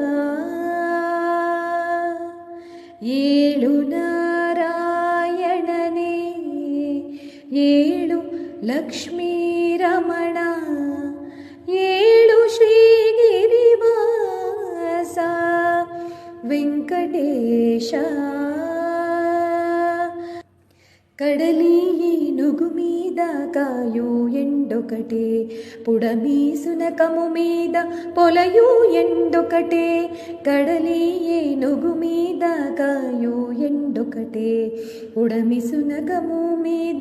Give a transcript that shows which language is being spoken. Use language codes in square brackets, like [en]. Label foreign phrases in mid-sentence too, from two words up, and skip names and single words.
[kn] ಏಳು ನಾರಾಯಣನೇ ಏಳು ಲಕ್ಷ್ಮೀ ರಮಣ ಏಳು ಶ್ರೀಗಿರಿವಾಸ [te] ವೆಂಕಟೇಶ కడలి ఏనుగు మీద కాయు ఎండొకటే పుడమి సునకము మీద పొలయు ఎండొకటే కడలి ఏనుగు మీద కాయు ఎండొకటే పుడమి సునకము మీద